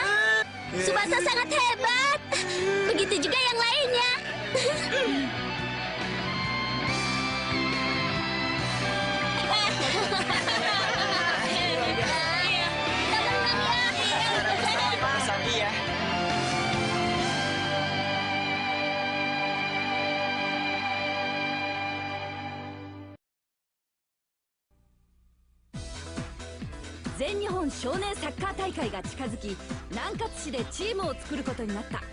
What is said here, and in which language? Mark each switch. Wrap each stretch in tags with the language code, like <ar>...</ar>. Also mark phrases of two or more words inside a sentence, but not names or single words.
<id>Tsubasa sangat hebat. Begitu juga yang lainnya. Iya.</id> <ja>全日本少年サッカー大会が近づき、南葛市でチームを作ることになった。</ja>